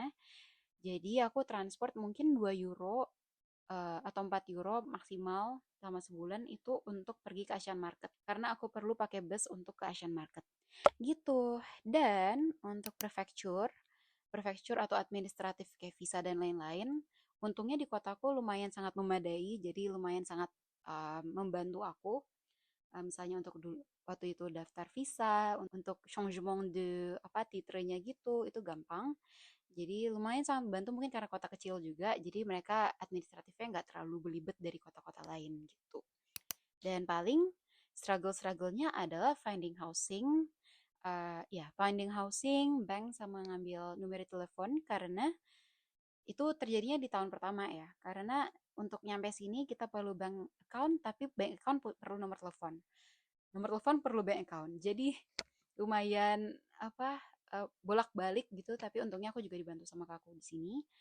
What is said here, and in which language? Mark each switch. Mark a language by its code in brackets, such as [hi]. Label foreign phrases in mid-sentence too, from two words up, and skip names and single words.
[id] Jadi aku transport mungkin 2 euro atau 4 euro maksimal selama sebulan itu untuk pergi ke Asian Market karena aku perlu pakai bus untuk ke Asian Market gitu. Dan untuk prefecture atau administratif kayak visa dan lain-lain, untungnya di kotaku lumayan sangat memadai, jadi lumayan sangat membantu aku. Misalnya untuk dulu waktu itu daftar visa, untuk [fr] changement de [id] apa titrenya gitu, itu gampang. Jadi lumayan sangat membantu mungkin karena kota kecil juga, jadi mereka administratifnya nggak terlalu belibet dari kota-kota lain gitu. Dan paling struggle-strugglenya adalah [en] finding housing, finding housing, [id] bank sama ngambil nomor telepon karena itu terjadinya di tahun pertama ya. Karena untuk nyampe sini kita perlu [en] bank account, [id] tapi [en] bank account [id] perlu nomor telepon. Nomor telepon perlu [en] bank account. [id] Jadi lumayan bolak-balik gitu, tapi untungnya aku juga dibantu sama kakakku di sini.